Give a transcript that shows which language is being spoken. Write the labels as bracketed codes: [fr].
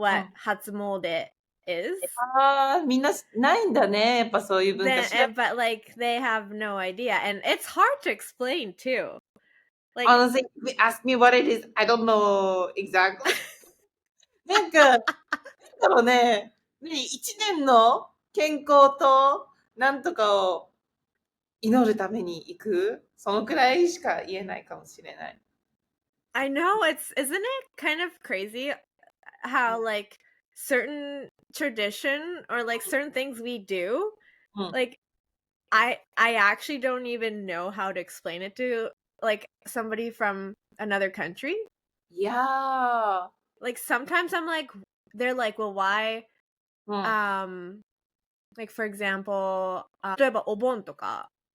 [en] what ん。 Hatsumode is. [ja] みんなないんだね。やっぱそういう文化 [en] Then, but like they have no idea, and it's hard to explain too. Like, Honestly, if you ask me what it is, I don't know exactly. [ja] なんか、だろうね。一年の健康となんとかを祈るために行く。そのくらいしか言えないかもしれない。 [en] I know isn't it kind of crazy how like certain tradition or like certain things we do, うん。 like I actually don't even know how to explain it to like somebody from another country. いやー。 Like sometimes I'm like they're like, well, why うん。 like for example, [ja] 例えばお盆とか、